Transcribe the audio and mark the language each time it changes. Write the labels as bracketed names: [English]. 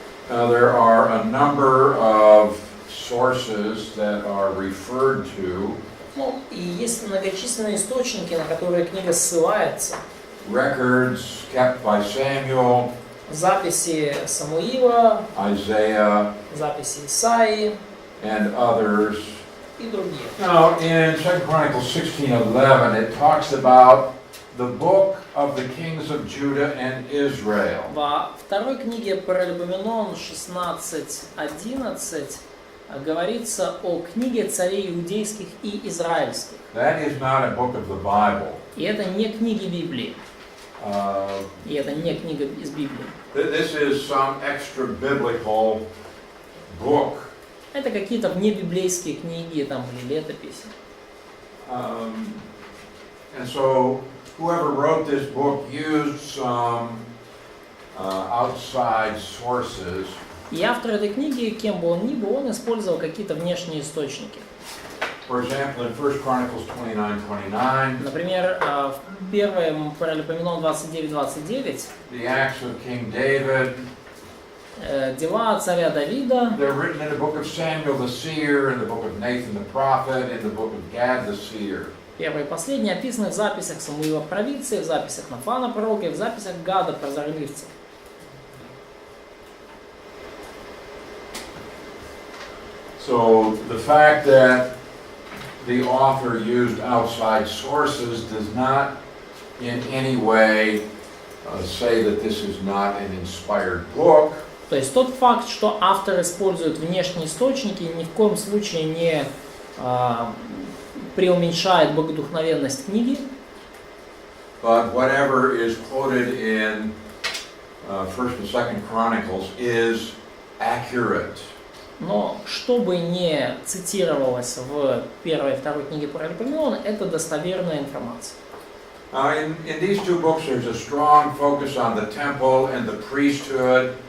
[English] Now, there are a number of sources that are referred to. [Russian] Ну, и есть многочисленные источники, на которые книга ссылается. [English] Records kept by Samuel, [Russian] Записи Самуила, [English] Isaiah, [Russian] записи Исаии [English] and others. [Russian] и другие. [English] Now, in 2 Chronicles 16:11, it talks about the book of the kings of Judah and Israel. [Russian] Во второй книге Паралипоменон 16:11 говорится о книге царей иудейских и израильских. [English] That is not a book of the Bible. [Russian] И это не книги Библии. И это не книга из Библии. [English] This is some extra biblical book. [Russian] Это какие-то внебиблейские книги там, или летописи. [English] And so, whoever wrote this book used some outside sources. [Russian] И автор этой книги, кем бы он ни был, он использовал какие-то внешние источники. [English] For example, in 1 Chronicles 29:29, [Russian] Например, в 1 Паралипоменон 29:29 [English] the Acts of King David, [Russian] дела царя Давида, [English] they're written in the book of Samuel the seer, in the book of Nathan the prophet, in the book of Gad the seer. [Russian] первые и последние, описаны в записях Самуила Провидца, в записях Нафана Пророка и в записях Гада Прозорливца. [English] So the fact that the author used outside sources does not in any way say that this is not an inspired book. [Russian] То есть тот факт, что автор использует внешние источники, ни в коем случае не преуменьшает богодухновенность книги. [English] But whatever is quoted in 1st and 2nd Chronicles is accurate. [Russian] Но что бы ни цитировалось в первой и второй книге Паралипоменона, это достоверная информация. [English] In these two books there's a strong focus on the temple and the priesthood.